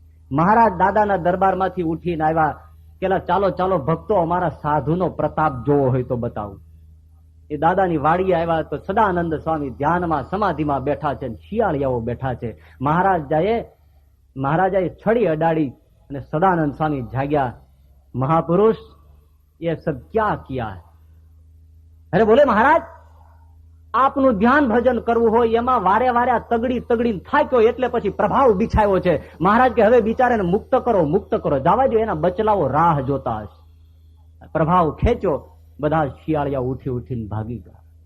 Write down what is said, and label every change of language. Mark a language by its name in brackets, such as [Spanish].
[Gujarati] મહારાજ દાદાના દરબારમાંથી ઉઠીને આવ્યા કે ચાલો ચાલો ભક્તો, અમારા સાધુનો પ્રતાપ જોવો હોય તો બતાવું. એ દાદાની વાડીએ આવ્યા તો સદાનંદ સ્વામી ધ્યાનમાં સમાધિમાં બેઠા છે, શિયાળિયાઓ બેઠા છે. મહારાજાએ છડી અડાડી અને સદાનંદ સ્વામી જાગ્યા. [Hindi] મહાપુરુષ, ये सब क्या किया है? अरे बोले महाराज, [Gujarati] આપનું ધ્યાન ભજન કરવું હોય એમાં વારે વારે તગડી થાક્યો એટલે પછી પ્રભાવ બિછાયો છે. મહારાજ કે હવે બિચારાને મુક્ત કરો, જવા દો, એના બચલાઓ રાહ જોતા હશે. પ્રભાવ ખેંચ્યો, બધા શિયાળિયા ઉઠીને ભાગી ગયા.